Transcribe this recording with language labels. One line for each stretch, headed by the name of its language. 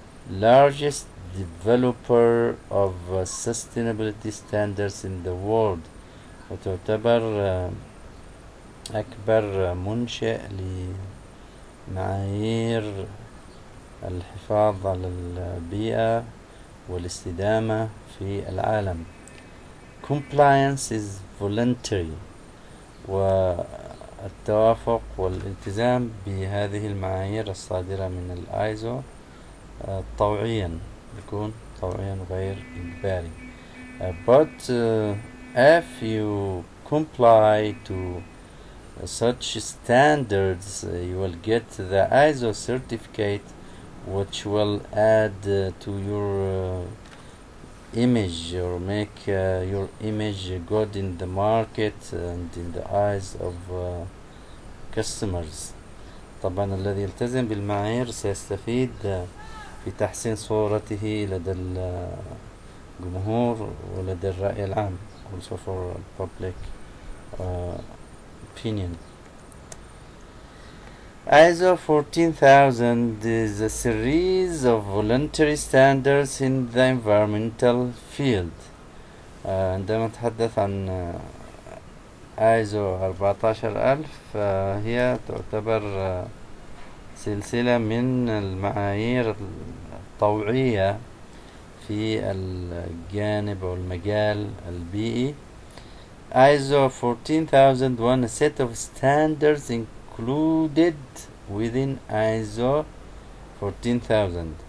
English: Largest developer of sustainability standards in the world،
Arabic: وتعتبر أكبر منشئ لمعايير الحفاظ على البيئة والاستدامة في العالم.
English: Compliance is voluntary،
Arabic: والتوافق والالتزام بهذه المعايير الصادرة من الآيزو طوعيا، يكون طوعيا غير إجباري.
English: But if you comply to such standards, you will get the ISO certificate, which will add to your image or make your image good in the market and in the eyes of customers.
Arabic: طبعا الذي يلتزم بالمعايير سيستفيد في تحسين صورته لدى الجمهور ولدى الرأي العام،
English: also for public opinion. ISO 14000 is a series of voluntary standards in the environmental field.
Arabic: عندما نتحدث عن ISO 14000 فهي تعتبر سلسلة من المعايير الطوعية في الجانب أو المجال البيئي.
English: ISO 14001 a set of standards included within ISO 14000.